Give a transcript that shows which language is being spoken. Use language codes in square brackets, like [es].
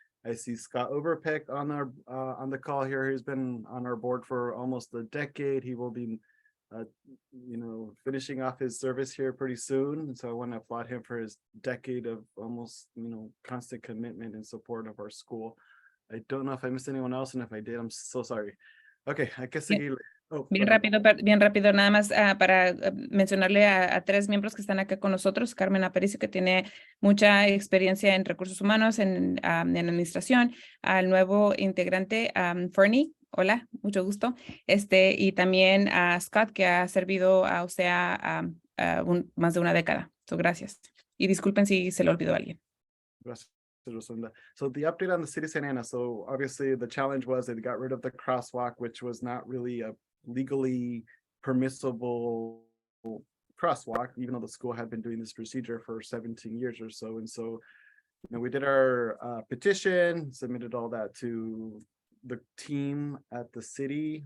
[en] I see Scott Overpeck on the call here. He's been on our board for almost a decade. He will be finishing off his service here pretty soon. So I want to applaud him for his decade of almost, constant commitment and support of our school. I don't know if I missed anyone else, and if I did, I'm so sorry. [es] Okay, hay que seguir. Bien rápido, nada más para mencionarle a 3 miembros que están acá con nosotros. Carmen Aparicio, que tiene mucha experiencia en recursos humanos, en administración. Al nuevo integrante, Fernie. Hola, mucho gusto. Y también a Scott, que ha servido a OCEAA más de una década. Gracias. Y disculpen si se le olvidó a alguien. [en] Gracias. So the update on the city of Santa Ana. So obviously the challenge was they got rid of the crosswalk, which was not really a legally permissible crosswalk, even though the school had been doing this procedure for 17 years or so. And so, we did our petition, submitted all that to the team at the city.